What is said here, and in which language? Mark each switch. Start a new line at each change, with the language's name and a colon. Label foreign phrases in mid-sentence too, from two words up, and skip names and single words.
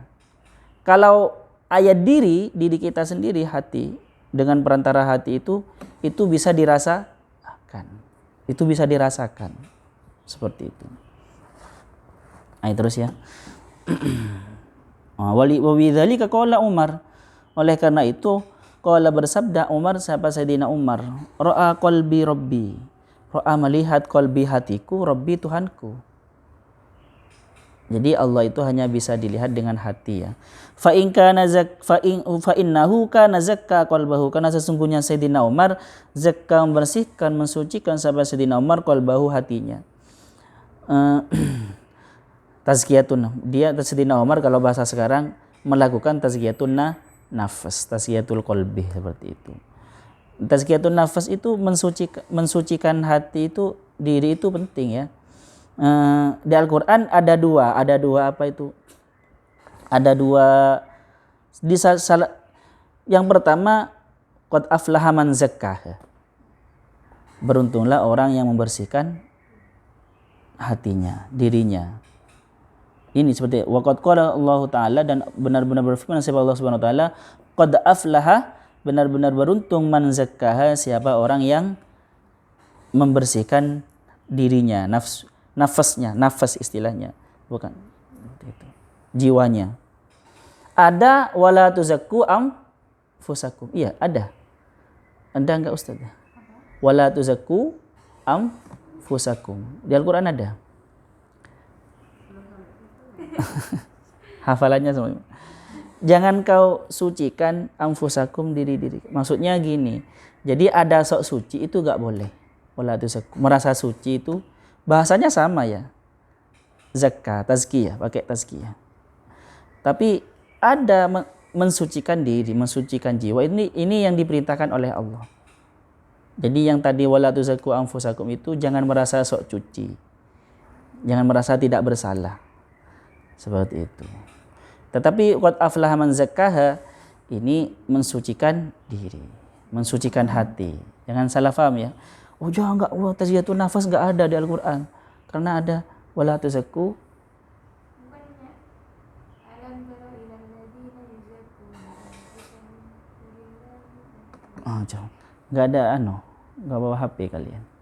Indonesian: Kalau ayat diri kita sendiri, hati, dengan perantara hati itu bisa dirasakan. Itu bisa dirasakan. Seperti itu. Nah, terus ya.
Arabic: وبذلك قال عمر.
Indonesian: Oleh karena itu qala bersabda Umar, siapa Sayyidina Umar,
Arabic: رأى قلبي ربي.
Indonesian: Ra'a melihat qalbi hatiku, rabbi Tuhanku. Jadi Allah itu hanya bisa dilihat dengan hati ya.
Arabic: فإنه كان زكى قلبه,
Indonesian: karena sesungguhnya Sayyidina Umar zakka membersihkan, mensucikan sahabat Sayyidina Umar qalbahu, hatinya. Tazkiyatun, dia Sayyidina Umar kalau bahasa sekarang melakukan
Arabic: تزكية النفس, تزكية القلب
Indonesian: seperti itu.
Arabic: تزكية النفس
Indonesian: itu mensucikan hati itu, diri itu penting ya. Di Al-Quran ada dua apa itu? Ada dua. Yang pertama,
Arabic: قد أفلح من زكاها.
Indonesian: Beruntunglah orang yang membersihkan hatinya, dirinya. Ini seperti
Arabic: وقد قال الله تعالى,
Indonesian: dan benar-benar berfirman siapa
Arabic: الله سبحانه وتعالى, قد أفلح,
Indonesian: benar-benar beruntung,
Arabic: من زكاها,
Indonesian: siapa orang yang membersihkan dirinya, nafas istilahnya, bukan itu, jiwanya. Ada
Arabic: ولا تزكوا أنفسكم.
Indonesian: Iya, ada. Anda enggak Ustaz?
Arabic: ولا تزكوا أنفسكم.
Indonesian: Di Al-Qur'an ada. Hafalannya semua. Jangan kau sucikan anfusakum, diri-diri. Maksudnya gini. Jadi ada sok suci itu enggak boleh.
Arabic: ولا تزكوا.
Indonesian: Merasa suci itu bahasanya sama ya.
Arabic: زكى، تزكية,
Indonesian: pakai tazkiyah. Tapi ada mensucikan diri, mensucikan jiwa. Ini yang diperintahkan oleh Allah. Jadi yang tadi
Arabic: ولا تزكوا أنفسكم
Indonesian: itu jangan merasa sok cuci. Jangan merasa tidak bersalah. Seperti itu. Tetapi
Arabic: قد أفلح من زكاها,
Indonesian: ini mensucikan diri, mensucikan hati. Jangan salah paham ya. Oh jangan, enggak,
Arabic: تزكية النفس
Indonesian: enggak ada di Al-Qur'an. Karena ada
Arabic: ولا تزكوا.
Indonesian: Nggak ada nggak bawa HP kalian.